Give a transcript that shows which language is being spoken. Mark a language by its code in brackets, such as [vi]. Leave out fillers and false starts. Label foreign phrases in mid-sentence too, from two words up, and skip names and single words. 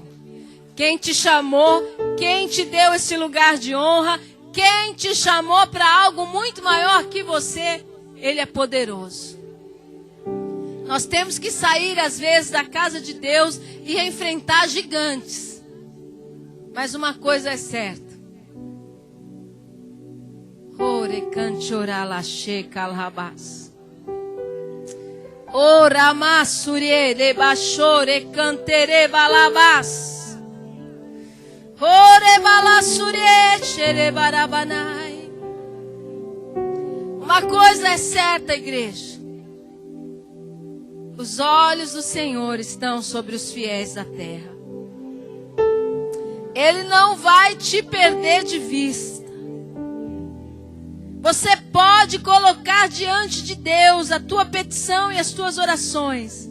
[pt] Quem te chamou, quem te deu esse lugar de honra, quem te chamou para algo muito maior que você, Ele é poderoso. Nós temos que sair às vezes da casa de Deus e enfrentar gigantes. Mas uma coisa é certa. Ore canchora lashe kalhabas. Ora masure le bashore cantere balabas. Ore balasure chere barabanai. Uma coisa é certa, igreja. Os olhos do Senhor estão sobre os fiéis da terra. Ele não vai te perder de vista. Você pode colocar diante de Deus a tua petição e as tuas orações.